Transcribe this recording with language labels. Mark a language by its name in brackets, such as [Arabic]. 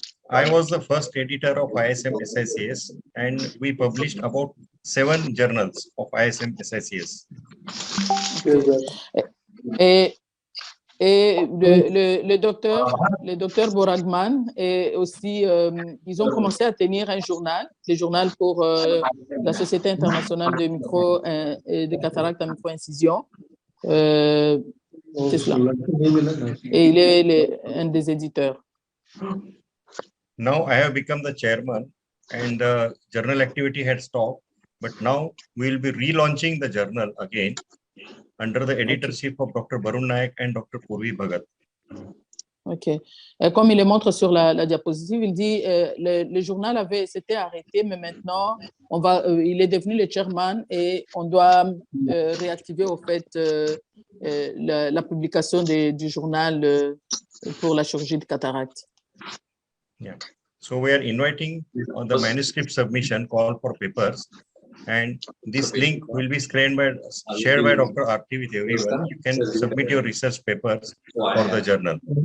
[English] I was the first editor of ISM SICS and we published about 7 journals of ISM SICS. [French] Et le docteur Boragman et aussi, ils ont commencé à tenir un journal, le journal pour la Société internationale de micro et de cataracte à micro-incision. C'est cela. Et il est un des éditeurs. [English] Now I have become the chairman and the journal activity had stopped, but now we will be relaunching the journal again under the editorship of Dr. Barun Nayak and Dr. Purvi Bhagat. OK. [French] Comme il le montre sur la diapositive, il dit le journal s'était arrêté, mais maintenant, il est devenu le chairman et on doit réactiver au fait la publication du journal pour la chirurgie de cataracte. [English] Yeah. So we are inviting on the manuscript submission call for papers, and this link will be shared by Dr. Arti with everyone. You can submit your research papers for the journal.